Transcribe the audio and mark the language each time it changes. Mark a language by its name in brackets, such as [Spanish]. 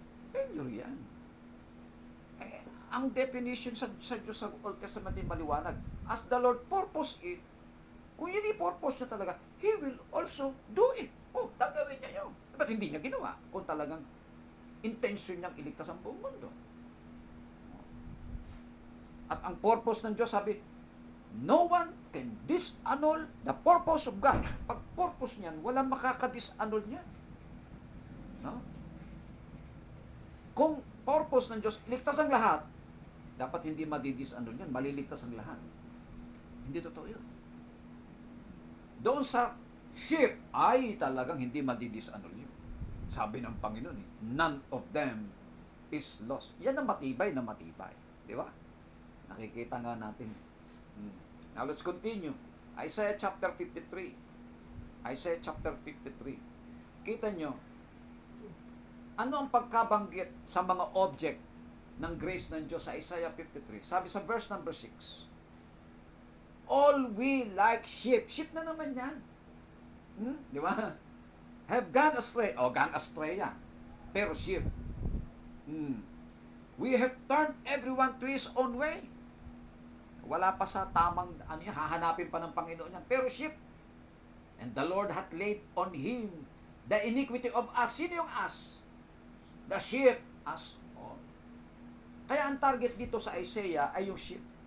[Filipino] Failure yan. Ang definition sa Diyos sa Old Testament ay maliwanag. [English] As the Lord purpose it, [Filipino] kung yun i-purpose niya talaga, [English] He will also do it. [Filipino] Gagawin niya yun. Ba't hindi niya ginawa? Kung talagang intention niyang iligtas ang buong mundo. At ang purpose ng Diyos, sabi, [English] no one can disannul the purpose of God. [Filipino] Pag purpose niyan, walang makaka-disannul niyan. No? Kung purpose ng Diyos, iligtas ang lahat, dapat hindi madidisanul yan, maliligtas ang lahat. Hindi totoo yun. Doon sa sheep, ay talagang hindi madidisanul yun. Sabi ng Panginoon, [English] none of them is lost. [Filipino] Yan ang matibay na matibay. Di ba? Nakikita nga natin. [English] Now let's continue. Isaiah chapter 53. Isaiah chapter 53. [Filipino] Kita nyo, ano ang pagkabanggit sa mga object ng grace ng Diyos sa Isaiah 53? Sabi sa verse number 6, [English] all we like sheep. [Filipino] Sheep na naman yan. Di ba? [English] Have gone astray. Gone astray yan. Pero sheep. We have turned everyone to his own way. [Filipino] Wala pa sa tamang, hahanapin pa ng Panginoon yan. [English] Pero sheep, and the Lord hath laid on him the iniquity of us. Sino yung us? The sheep, us all. [Filipino] Kaya ang target dito sa Isaiah ay yung sheep.